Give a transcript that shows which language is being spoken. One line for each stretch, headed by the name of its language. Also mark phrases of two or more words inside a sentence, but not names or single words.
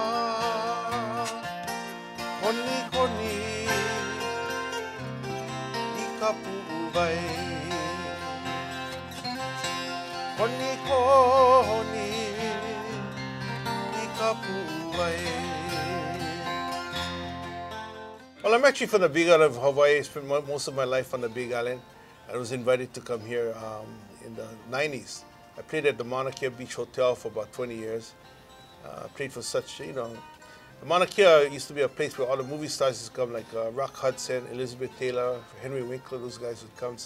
Hawaiian: koni koni I kapu vai Koni koni I kapu vai.
English: Well, I'm actually from the Big Island of Hawaii. I spent most of my life on the Big Island. I was invited to come here in the 90s. I played at the Mauna Kea Beach Hotel for about 20 years. Played for such, you know, the Mauna Kea used to be a place where all the movie stars used to come, like Rock Hudson, Elizabeth Taylor, Henry Winkler, those guys would come.